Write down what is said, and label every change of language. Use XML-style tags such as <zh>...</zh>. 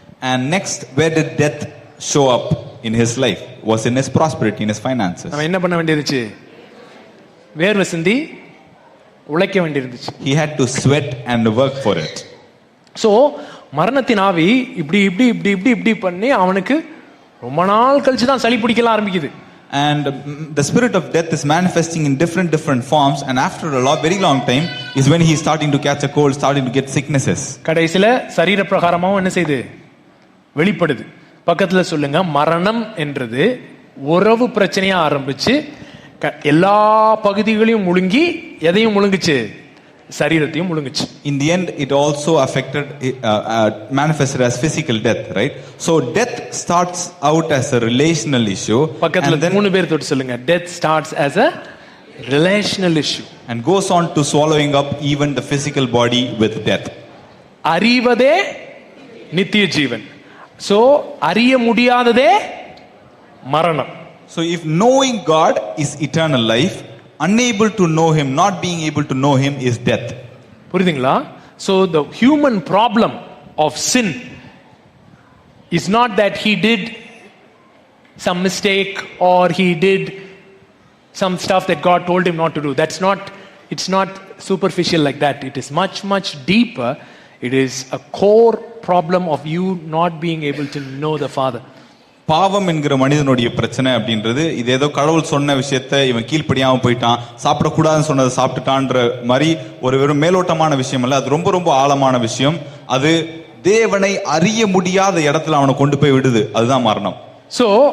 <en>And next, where did death show up in his life? Was in his prosperity, in his finances.</en> <ta>அவன் என்ன பண்ண வேண்டியிருந்துச்சு? வேர்வை சிந்தி உழைக்க வேண்டியிருந்துச்சு.</ta> <en>He had to sweat and work for it.</en> <ta>So மரணத்தின் ஆவி இப்படி பண்ணி அவனுக்கு ரொம்ப நாள் கழிச்சு தான் சளி பிடிக்கலாம் ஆரம்பிக்குது.</ta> <en>And the spirit of death is manifesting in different forms, and after a very long time is when he is starting to catch a cold, starting to get sicknesses.</en> <ta>கடைசில சரீர பிரகாரமாவும் என்ன செய்யுது? வெளிப்படுது. பக்கத்துல சொல்லுங்க, மரணம் என்றது உறவு பிரச்சனையா ஆரம்பிச்சு எல்லா பகுதிகளையும் முழுங்கி எதையும் முழுங்குச்சு? சரீரத்தையும் முழுங்குச்சு.</ta> <en>In the end, it also affected, manifested as physical death, right? So death starts out as a relational issue,</en> <ta>பக்கத்துல</ta> <en>and then</en> <ta>3 பேர் தொட்டு சொல்லுங்க,</ta> <en>death starts as a relational issue and goes on to swallowing up even the physical body with death.</en> <ta>அறிவதே நித்திய ஜீவன். So அறிய முடியாததே மரணம்.</ta> <en>So if knowing God is eternal life, unable to know him, not being able to know him is death.</en> <ta>புரியுதுங்களா?</ta> <en>So the human problem of sin is not that he did some mistake or he did some stuff that God told him not to do. It's not superficial like that. It is much deeper. It is a core problem of you not being able to know the Father.</en> <ta>பாவம் என்கிற மனிதனுடைய பிரச்சனை அப்படின்றது இது ஏதோ கடவுள் சொன்ன விஷயத்தை இவன் கீழ்ப்படியாம போயிட்டான், சாப்பிடக்கூடாதுன்னு சொன்னதை சாப்பிட்டுட்டான்ற மாதிரி ஒரு வெறும் மேலோட்டமான விஷயம் அல்ல. அது ரொம்ப ஆழமான விஷயம். அது தேவனை அறிய முடியாத இடத்துல அவனை கொண்டு போய் விடுது. அதுதான் மரணம். சோ</ta>